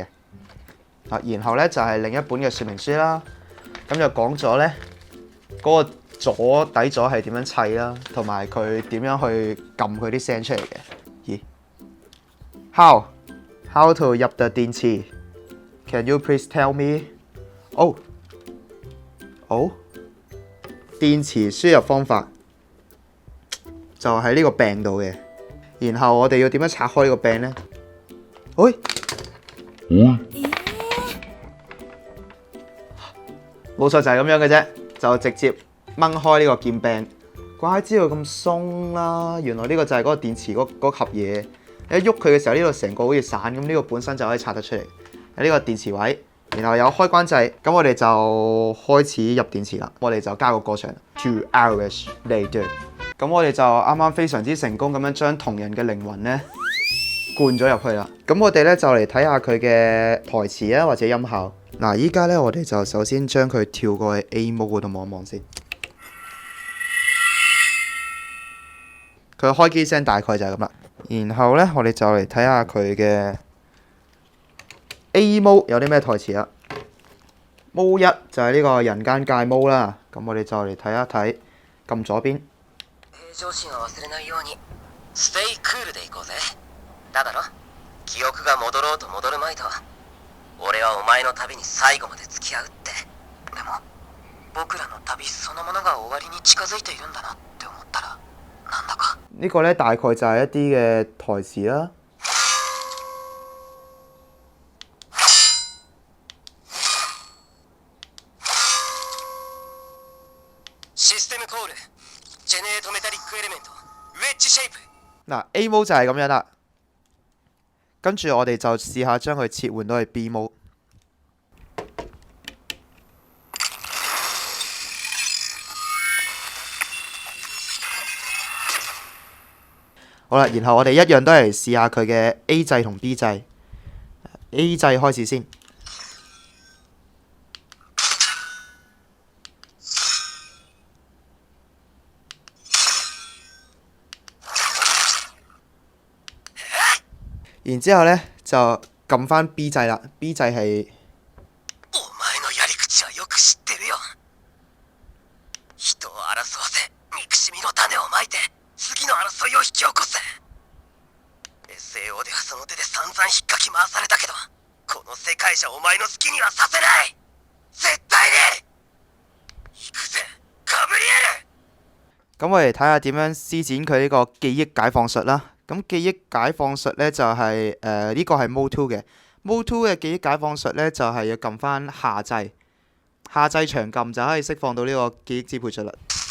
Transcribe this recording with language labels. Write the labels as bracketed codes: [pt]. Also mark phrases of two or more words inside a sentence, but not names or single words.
[yue] 然後咧就係另一本嘅說明書啦。咁就講咗咧嗰個左底座係點樣砌啦，同埋佢點樣去撳佢啲聲出嚟嘅。咦 ？ [en] How to [yue] 入嘅電池 ？ [en] Can you please tell me？ [yue] 哦，電池輸入方法就喺呢個柄度嘅。然後我哋要點樣拆開呢個柄咧？冇錯，就係咁樣嘅啫，就直接掹開呢個劍柄。怪知道咁鬆啦，原來呢個就係嗰個電池嗰盒嘢。你一喐佢嘅時候，呢度成個好似散咁，呢個本身就可以拆得出嚟。喺呢個電池位，然後有開關掣，咁我哋就開始入電池啦。我哋就加個過場 [en] 2 hours later。 [yue] 咁我哋就啱啱非常之成功咁樣將同人嘅靈魂咧灌咗入去啦。咁我哋咧就嚟睇下佢嘅台詞啊，或者音效。嗱，依家咧我哋就首先將佢跳過去 [en] A mode [yue] 嗰度望一望先。佢開機聲大概就係咁啦。然後咧我哋就嚟睇下佢嘅 [en] A mode [yue] 有啲咩台詞啦。Mode 1就係呢個人間界 mode 啦。咁我哋就嚟睇一睇，撳左邊。 [ja] 上心は忘れないように [en] stay cool [ja] でいこうぜ。だだろ、記憶が戻ろうと戻るまいと俺はお前の旅に最後まで付き合うって。でも僕らの旅そのものが終わりに近づいているんだなって思ったらなんだか。 [yue] 呢個咧大概就係一啲嘅台詞啦。 [en] system call generate metallic element wedge shape. [yue] 嗱 [en] A mode [yue] 就係咁樣啦，跟住我哋就試下將佢切換到去 [en] B mode。 [yue] 好啦，然後我哋一樣都係試下佢嘅 A 掣同 B 掣。A 掣開始先。然之後咧就撳翻 B 掣啦。B 掣係 [ja] お前のやり口はよく知ってるよ。人を争わせ憎しみの種をまいて回されたけど、この世界じゃお前の好きにはさせない。絶対に。行くぜ、ガブリエル。 [yue] 咁我哋睇下點樣施展佢呢個記憶解放術啦。咁記憶解放術呢，就係呢個係 Mode 2嘅。Mode 2嘅記憶解放術呢，就係要撳翻下掣，下掣長撳就可以釋放到呢個記憶支配術啦。